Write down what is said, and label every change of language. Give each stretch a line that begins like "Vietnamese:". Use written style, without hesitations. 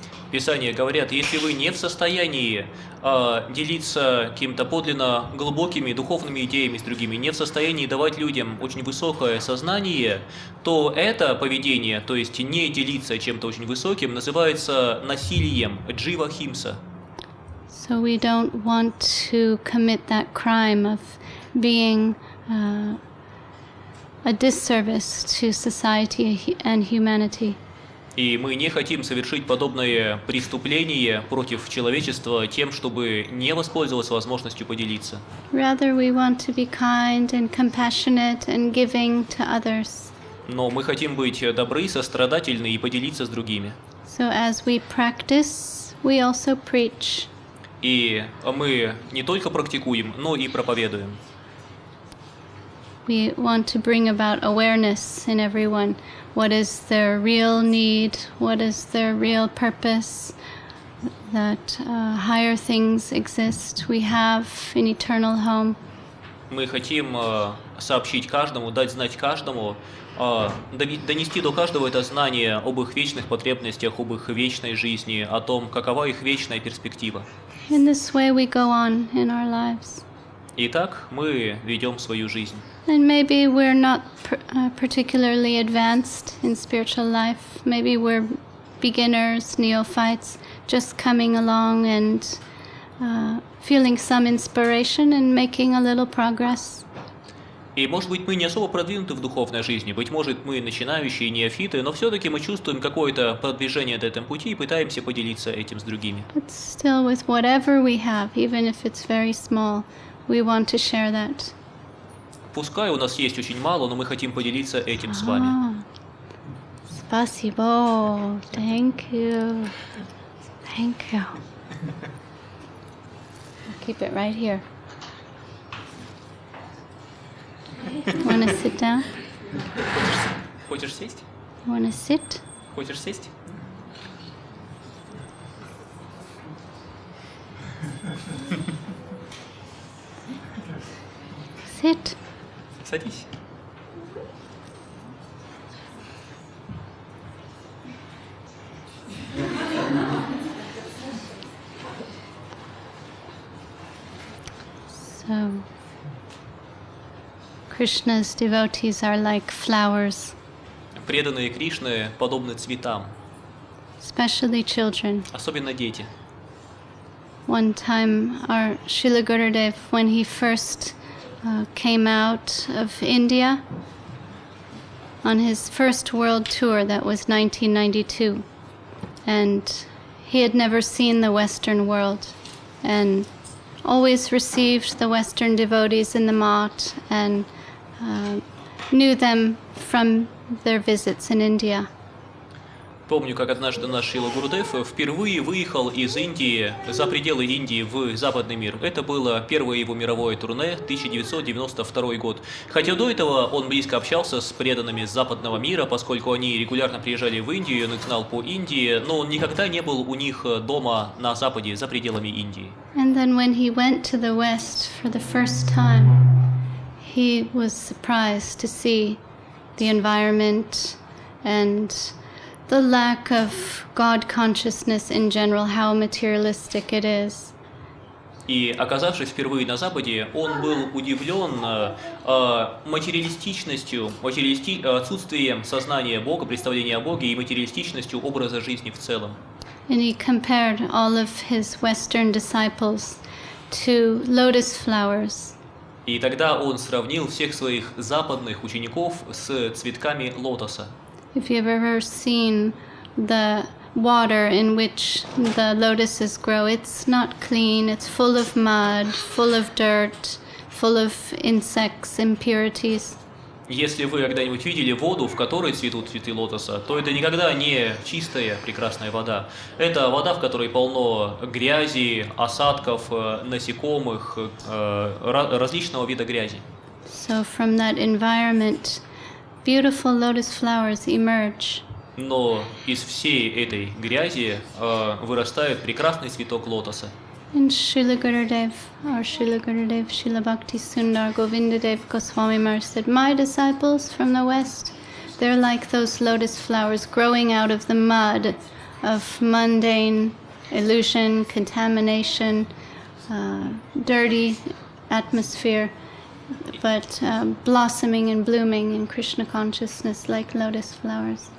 Russian: Писания говорят, если вы не в состоянии делиться какими-то подлинно глубокими духовными идеями с другими, не в состоянии давать людям очень высокое сознание, то это поведение, то есть не делиться чем-то очень высоким, называется насилием, джива химса.
English: So we don't want to commit that crime of being a disservice to society and humanity.
Russian: И мы не хотим совершить подобное преступление против человечества тем, чтобы не воспользоваться возможностью поделиться.
English: Rather, we want to be kind and compassionate and giving to others.
Russian: Но мы хотим быть добры, сострадательны и поделиться с другими.
English: So as we practice, we also preach.
Russian: И мы не только практикуем, но и проповедуем.
English: We want to bring about awareness in everyone. What is their real need? What is their real purpose? That higher things exist. We have an eternal home.
Russian: Мы хотим сообщить каждому, дать знать каждому, донести до каждого это знание об их вечных потребностях, об их вечной жизни, о том, какова их вечная перспектива.
English: In this way we go on in our lives.
Russian: Итак, мы ведем свою жизнь.
English: And maybe we're not particularly advanced in spiritual life. Maybe we're beginners, neophytes, just coming along and feeling some inspiration and making a little progress.
Russian: И, может быть, мы не особо продвинуты в духовной жизни, быть может, мы начинающие неофиты, но все-таки мы чувствуем какое-то продвижение на этом пути и пытаемся поделиться этим с другими.
English: But still, with whatever we have, even if it's very small, we want to share that.
Russian: Пускай у нас есть очень мало, но мы хотим поделиться этим с вами. Спасибо.
English: Thank you. Thank you. I'll keep it right here. Want to sit down?
Russian: Хочешь сесть?
English: Want to sit?
Russian: Хочешь сесть?
English: Sit.
Russian: Садись.
English: So, Krishna's devotees are like flowers.
Russian: Преданные Кришны подобны цветам,
English: Especially children.
Russian: особенно дети.
English: One time, our Srila Gurudev, when he first came out of India, on his first world tour, that was 1992. And he had never seen the Western world and always received the Western devotees in the Math and knew them from their visits in India.
Russian: Помню, как однажды наш Шрила Гурудев впервые выехал из Индии за пределы Индии в западный мир. Это было первое его мировое турне, 1992 год. Хотя до этого он близко общался с преданными западного мира, поскольку они регулярно приезжали в Индию, он их знал по Индии, но он никогда не был у них дома на Западе, за пределами Индии.
English: And then when he went to the West for the first time, he was surprised to see the environment and the lack of God consciousness in general, how materialistic it is.
Russian: И, оказавшись впервые на Западе, он был удивлен материалистичностью, отсутствием сознания Бога, представления о Боге и материалистичностью образа жизни в целом.
English: And he compared all of his Western disciples to lotus flowers.
Russian: И тогда он сравнил всех своих западных учеников с цветками лотоса.
English: If you've ever seen the water in which the lotuses grow, it's not clean, it's full of mud, full of dirt, full of insects, impurities.
Russian: Если вы когда-нибудь видели воду, в которой цветут цветы лотоса, то это никогда не чистая, прекрасная вода. Это вода, в которой полно грязи, осадков, насекомых, различного вида грязи.
English: So from that environment, beautiful lotus flowers emerge.
Russian: Но из всей этой грязи вырастает прекрасный цветок лотоса.
English: And Srila Gurudev, Srila Bhakti Sundar Govindadev Goswami Maharaj said, my disciples from the West, they're like those lotus flowers growing out of the mud of mundane illusion, contamination, dirty atmosphere, but blossoming and blooming in Krishna consciousness like lotus flowers.